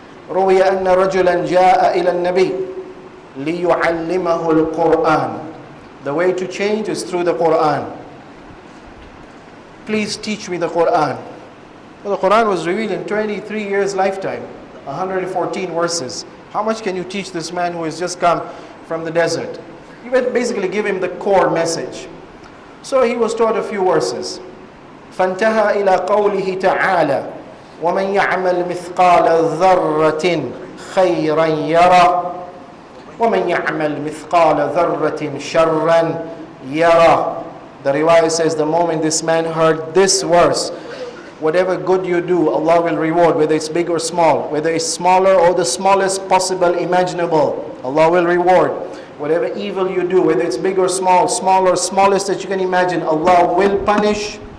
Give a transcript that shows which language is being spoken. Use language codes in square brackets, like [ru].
[ar] روي أن رجلا جاء إلى النبي ليعلمه القرآن. [en] The way to change is through the Quran. Please teach me the Quran. Well, the Quran was revealed in 23 years lifetime, 114 verses. How much can you teach this man who has just come from the desert? You basically give him the core message. So he was taught a few verses. [ar] فانتهى إلى قوله تعالى ومن يعمل مثقال ذرة خيرا يرى ومن يعمل مثقال ذرة شرا يرى. [en] The riwayah says the moment this man heard this verse, whatever good you do, Allah will reward, whether it's big or small, whether it's smaller or the smallest possible imaginable, Allah will reward. Whatever evil you do, whether it's big or small, small or smallest that you can imagine, Allah will punish.